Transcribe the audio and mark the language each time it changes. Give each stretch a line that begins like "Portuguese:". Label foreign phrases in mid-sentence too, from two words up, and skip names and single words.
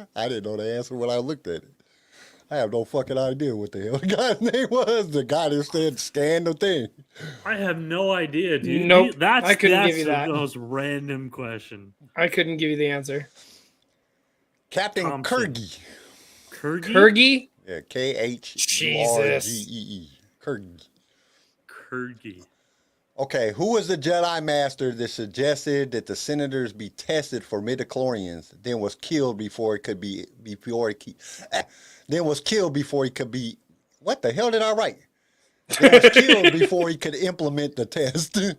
English: I didn't know the answer when I looked at it. I have no fucking idea what the hell the guy's name was. The guy that said scan the thing. I have no idea, dude. Nope, That's, I couldn't that's give you that. the most random question. I couldn't give you the answer. Captain Thompson. Kurgi. Kurgi? Kurgi? Yeah, Khurgee. Kurgi. Kurgi. Okay, who was the Jedi Master that suggested that the senators be tested for midichlorians, then was killed before he could be what the hell did I write? Then was killed before he could implement the test.